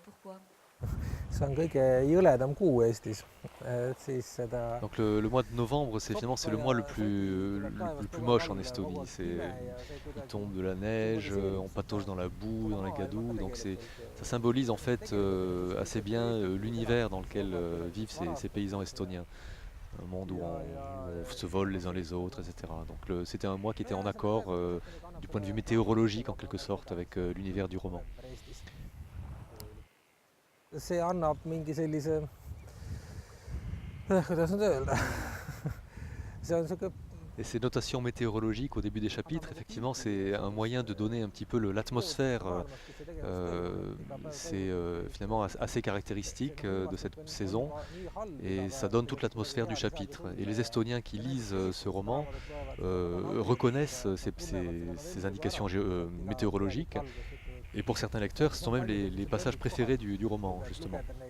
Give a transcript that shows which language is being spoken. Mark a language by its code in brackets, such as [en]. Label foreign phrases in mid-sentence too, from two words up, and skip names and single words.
[fr] Pourquoi? [et] See on kõige jõledam kuu Eestis. Et siis seda [fr] Donc le mois de novembre, c'est finalement c'est le mois le plus moche en Estonie. Il tombe de la neige, on patauge dans la boue, dans la gadoue. Donc ça symbolise en fait assez bien l'univers dans lequel vivent ces paysans estoniens. Un monde où on se vole les uns les autres, etc. Donc c'était un mois qui était en accord du point de vue météorologique en quelque sorte avec l'univers du roman. [et] see annab mingi sellise, kuidas nüüd öelda, see on siuke [fr] Et ces notations météorologiques au début des chapitres, effectivement, c'est un moyen de donner un petit peu l'atmosphère. C'est finalement assez caractéristique de cette saison, et ça donne toute l'atmosphère du chapitre. Et les Estoniens qui lisent ce roman reconnaissent ces indications météorologiques, et pour certains lecteurs, ce sont même les passages préférés du roman, justement.